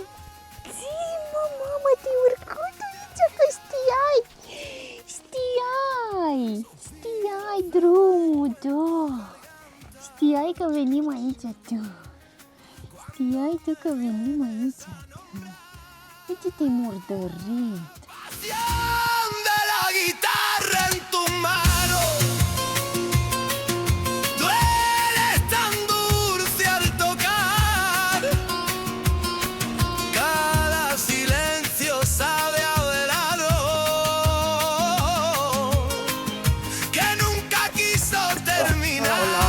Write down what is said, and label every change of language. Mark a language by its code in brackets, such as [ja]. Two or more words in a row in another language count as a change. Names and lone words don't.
[ro] Mamă, te urcut aici, că știai! Știai drumul, da! Știai că venim aici, da! Știai tu că venim aici, da! Uite, te-ai murdărit! [es] De la guitarra en tu mano, duele tan dulce al tocar, cada silencio sabe a verano, que nunca quiso terminar.